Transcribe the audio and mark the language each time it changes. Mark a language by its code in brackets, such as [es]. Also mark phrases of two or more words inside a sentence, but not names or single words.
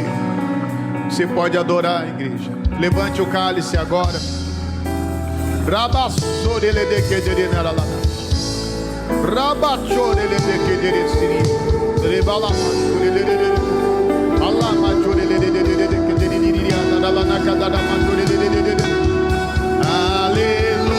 [pt] Você pode adorar, igreja. Levante o cálice agora. Rabachorele de Kedere Naralana, Rabachorele de Kedere Siri, Rebala Machorele de Allah Machorele de Kedere Niria, Dadalana Kadada Machorele de. Aleluia.